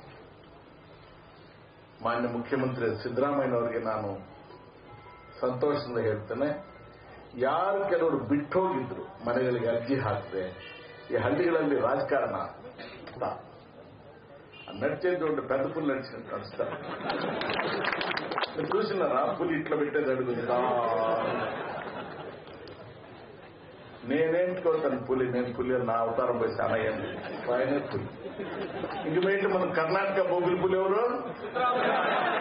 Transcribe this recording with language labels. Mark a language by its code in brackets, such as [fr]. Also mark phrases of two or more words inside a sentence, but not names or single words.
[kn] ಮಾನ್ಯ ಮುಖ್ಯಮಂತ್ರಿ ಸಿದ್ದರಾಮಯ್ಯನವರಿಗೆ ನಾನು ಸಂತೋಷದಿಂದ ಹೇಳ್ತೇನೆ, ಯಾರು ಕೆಲವರು ಬಿಟ್ಟೋಗಿದ್ರು, ಮನೆಗಳಿಗೆ ಅರ್ಜಿ ಹಾಕಿದೆ, ಈ ಹಳ್ಳಿಗಳಲ್ಲಿ ರಾಜಕಾರಣ ನಡಿಚೆ ದೊಡ್ಡ ಪೆದ್ದ ಪುಲ್ ನಡಿಸಿ ಕಾಣಿಸ್ತಾರೆ. [te] చూసినారా పులి ఇట్లా పెట్టేది అడుగుతుందా? నేనేంటుకోతాను పులి, నేను పులి నా అవతారం పోయి చాలా అయ్యింది. ఆయనే పులి. ఇంక ఏంటి మన కర్ణాటక బొబ్బిలి పులి ఎవరు?